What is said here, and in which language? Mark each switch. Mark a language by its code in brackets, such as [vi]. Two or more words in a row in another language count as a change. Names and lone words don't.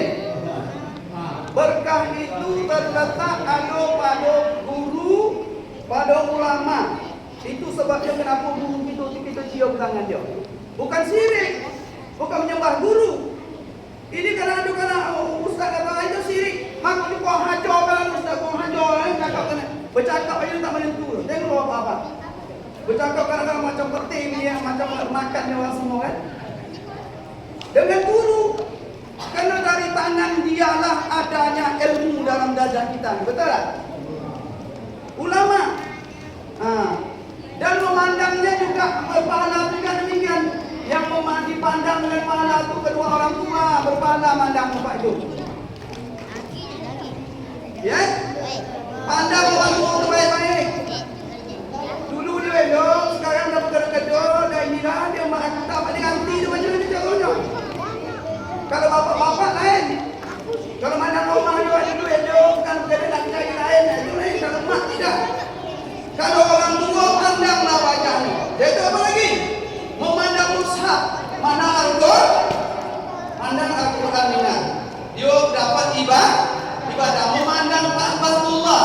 [ms] Berkah itu terletak ada pada guru, pada ulama. Itu sebabnya kenapa guru kita cium tangan dia. Bukan syirik, bukan menyembah guru. Ini karena ustaz kata itu syirik. Mak ni kau hajar kan ustaz, kau hajar cakap kena. Bercakap aja tak menentu. Tengok apa. Bercakap kadang-kadang macam peti ni, macam makan dia orang semua kan. Dengan guru. Karena dari tangan dialah adanya ilmu dalam dada kita. Betul tak? Ulama. Dan memandangnya juga berpahala juga demikian. Yang dipandang dengan pahala itu kedua orang tua berpahala mandang Bapak itu. Ya? Pandang orang tua itu baik-baik. Dulu dia elok, sekarang dah berkedok, dah inilah dia tak boleh ganti dia macam ni caranya. Kalau bapak-bapak lain, kalau mandang rumah dia ada duit elok, kan berkedok nak cari lain, itu lain. Kalau mak tidak. Kalau orang tua pandanglah wajahnya. Dia itu apa lagi? Memandang mushaf, mana mandang Al-Quran ini. Dia dapat ibadah, memandang Ka'batullah.